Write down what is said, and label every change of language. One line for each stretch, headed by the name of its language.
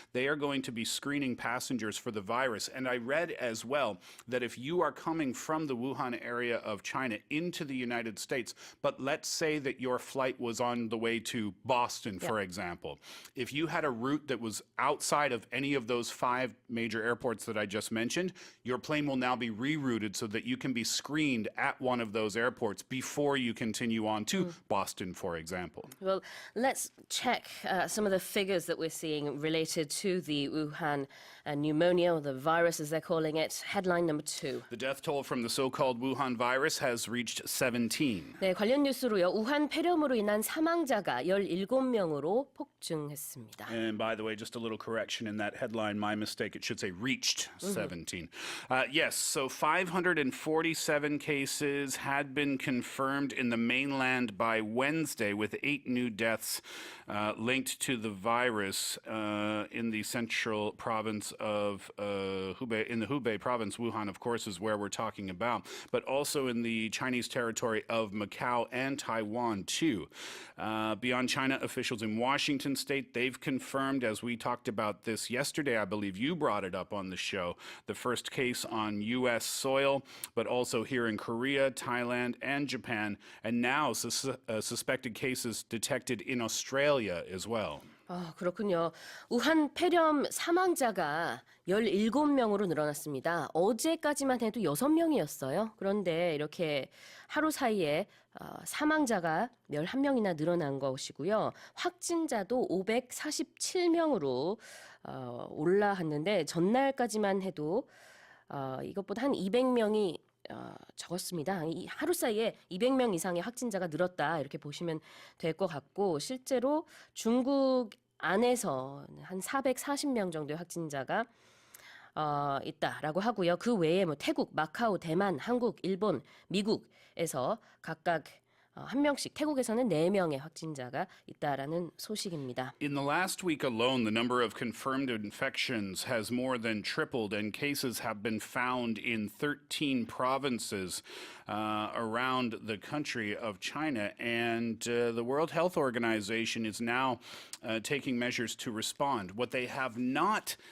English: They are going to be screening passengers for the virus. And I read as well that if you are coming from the Wuhan area of China into the United States, but let's say that your flight was on the way to Boston, for example, if you had a route that was outside of any of those 5 major airports that I just mentioned, your plane will now be rerouted so that you can be screened at one of those airports before you continue on to Boston, for example. Well, let's check some of the figures that we're seeing related to the Wuhan pneumonia, or the virus as they're calling it. Headline number 2. The death toll from the so-called Wuhan virus has reached 17.
Korean: 네, 관련 뉴스로요. 우한 폐렴으로 인한 사망자가 17명으로 폭증했습니다.
English: And by the way, just a little correction in that headline, my mistake, it should say reached 17. Yes, so 547 cases had been confirmed in the mainland by Wednesday, with 8 new deaths linked to the virus in the central province of Hubei. In the Hubei province, Wuhan, of course, is where we're talking about, but also in the Chinese territory of Macau and Taiwan, too. Beyond China, officials in Washington state, they've confirmed, as we talked about this yesterday, I believe you brought it up on the show, the first case on U.S. soil, but also here in Korea, Thailand, and Japan, and now suspected cases detected in Australia as well.
Korean: 그렇군요. 우한 폐렴 사망자가 17명으로 늘어났습니다. 어제까지만 해도 6명이었어요. 그런데 이렇게 하루 사이에 사망자가 11명이나 늘어난 것이고요. 확진자도 547명으로 올라왔는데 전날까지만 해도 이것보다 한 200명이 적었습니다. 하루 사이에 200명 이상의 확진자가 늘었다, 이렇게 보시면 될 것 같고, 실제로 중국 안에서 한 440명 정도의 확진자가 있다라고 하고요. 그 외에 뭐 태국, 마카오, 대만, 한국, 일본, 미국에서 각각 한 명씩, 태국에서는 4명의 확진자가 있다라는 소식입니다.
English: In the last week alone, the number of confirmed infections has more than tripled, and cases have been found in 13 provinces around the country of China. And the World Health Organization is now taking measures to respond. What they have not